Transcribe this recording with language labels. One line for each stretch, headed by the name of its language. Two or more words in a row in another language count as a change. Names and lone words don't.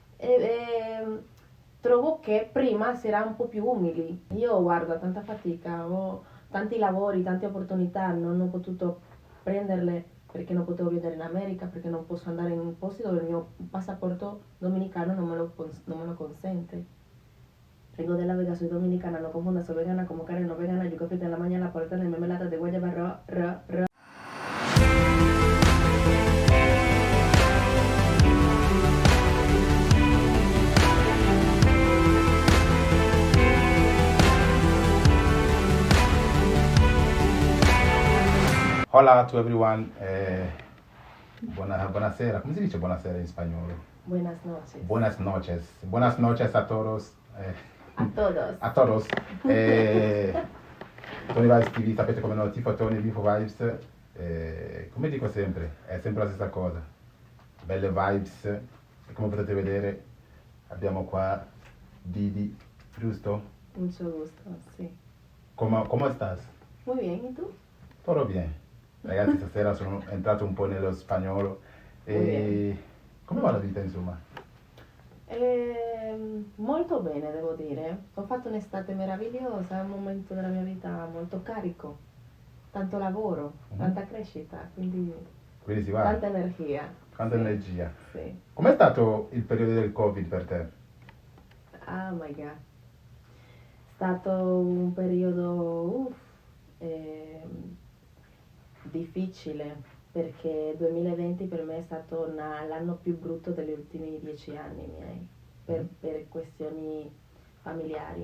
Italian: Trovo che prima si era un po' più umili. Io guardo, tanta fatica, ho tanti lavori, tante opportunità, non ho potuto prenderle perché non potevo vivere in America, perché non posso andare in posti dove il mio passaporto dominicano non me lo consente.
Spanish: Vengo de la Vega, soy dominicana, no confundas, soy vegana como Karen no vegana, yo café en la mañana, por tener mermelada de guayaba, ra.
English: Hola to everyone,
Italian: buonasera, come si dice buonasera in spagnolo?
Spanish: Buenas noches. Buenas noches a todos. A todos. A todos.
Italian: Tony Vibes TV, sapete come no, tifo Tony, tifo Vibes. Come dico sempre, è sempre la stessa cosa. Belle vibes, e come potete vedere abbiamo qua Didi, giusto?
Spanish: Mucho gusto, sí. ¿Cómo estás? Muy bien, ¿y tú? Todo bien.
Italian: Ragazzi, stasera sono entrato un po' nello spagnolo. Come va la vita, insomma? Molto bene, devo dire. Ho fatto un'estate meravigliosa, un momento della mia vita molto carico. Tanto lavoro, tanta crescita, quindi Quindi si va. tanta energia. Tanta Sì, energia. Sì. Com'è stato il periodo del Covid per te?
English: Oh my god.
Italian: È stato un periodo difficile perché 2020 per me è stato l'anno più brutto degli ultimi 10 anni miei per questioni familiari.